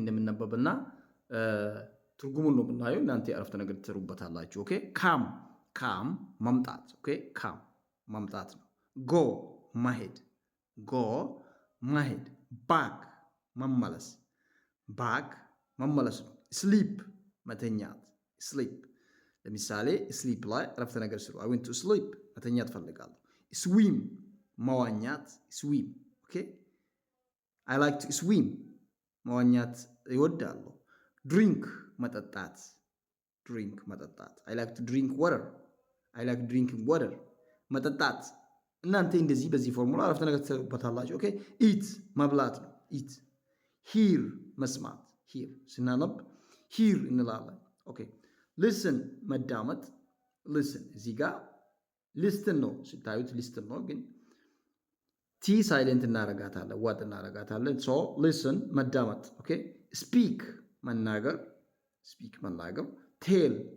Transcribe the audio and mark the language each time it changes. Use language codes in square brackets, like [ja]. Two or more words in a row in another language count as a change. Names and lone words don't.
[am] ይነበብና ትርጉሙን ነው የምናየው። እናንተ የአረፍተ ነገር ትሰሩበታላችሁ። ኦኬ ካም መምጣት። ኦኬ ካም መምጣት ነው። ጎ መሄድ ባክ መመለስ ነው። ስሊፕ መተኛት ስሊፕ። ለምሳሌ ስሊፕ ላይ አረፍተ ነገር ስሩ። [en] I went to sleep [am] መተኛት ፈልጋለሁ። ስዊም መዋኛት ስዊም። ኦኬ [en] I like to swim [am] መዋኛት ይወዳለሁ። ድሪንክ መጠጣት [en] I like to drink water I like drinking water [am] መጠጣት። እናንተ እንደዚህ በዚህ ፎርሙላ አረፍተ ነገር ትሰሩበታላችሁ። ኦኬ ኢት መብላት ነው። [en] eat hear [am] መስማት ሂር ስናነብ ሂር እንላለን። ኦኬ ሊስን መዳመጥ ሊስን። እዚህ ጋር ሊስትን ነው ስታዩት ሊስትን ነው፣ ግን ቲ ሳይለንት እናረጋታለን ዋጥ እናረጋታለን። ሶ ሊስን መዳመጥ። ኦኬ ስፒክ መናገር ቴል